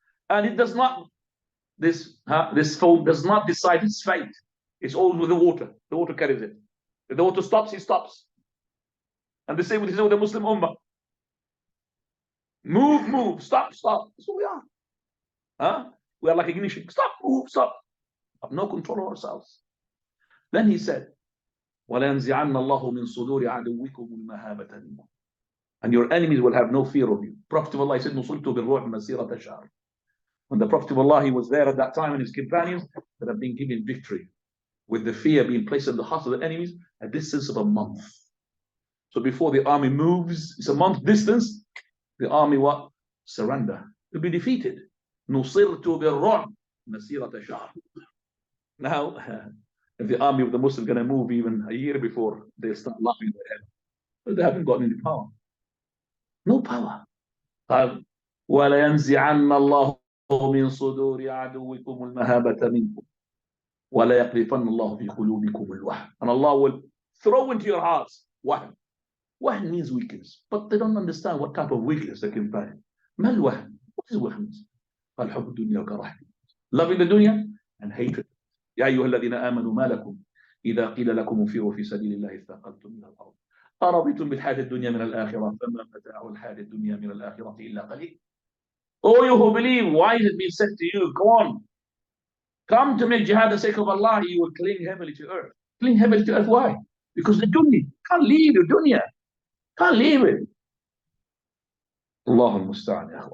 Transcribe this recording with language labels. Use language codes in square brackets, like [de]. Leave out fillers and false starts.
[en] And it does not, this foam does not decide its fate. It's always with the water. The water carries it. If the water stops, it stops. And the same with the Muslim Ummah. Move, stop. That's what we are. Huh? We are like ignition. Stop, move, stop. We have no control of ourselves. Then he said, [ar] وَلَيَنْزِعَنَّ اللَّهُ مِنْ صُدُورِ عَدُوِّكُمُ الْمَهَابَةَ مِنْكُمْ. [en] And your enemies will have no fear of you. Prophet of Allah said, [ar] نُصِرْتُ بِالرُّعْبِ مَسِيرَةَ شَهْرٍ. [en] When the Prophet of Allah, he was there at that time, and his companions that have been given victory, with the fear being placed in the hearts of the enemies, a distance of a month. So before the army moves, it's a month distance, the army what? Surrender. To be defeated. [ar] نُصِرْتُ بِالرُّعْبِ مَسِيرَةَ شَهْرٍ. [en] Now, if the army of the Muslims are going to move even a year before, they start laughing in their head. But they haven't got any power. No power. [ar] وَلَيَنْزِعَنَّ اللَّهُ مِنْ صُدُورِ عَدُوِّكُمُ الْمَهَابَةَ مِنْكُمْ وَلَيَقْذِفَنَّ اللَّهُ فِي قُلُوبِكُمُ الْوَهْنَ. [en] And Allah will throw into your hearts wahn. Wahn means weakness, but they don't understand what type of weakness they can find. [ar] ما الوهن? [en] What is weakness? [ar] الحب الدنيا وكراهية. [en] Loving the dunya and hatred. [ar] يا أيها الذين آمنوا ما لكم إذا قيل لكم انفروا في سبيل الله اثاقلتم إلى الأرض أرضيتم بالحياة الدنيا من الآخرة فما متاع الحياة الدنيا من الآخرة إلا قليل. [en] Oh, you who believe, why is it being said to you, go on, come to make jihad for the sake of Allah, you will cling heavily to earth. Cling heavily to earth, why? Because the dunya, can't leave the dunya. Can't leave it. Allahul Musta'an.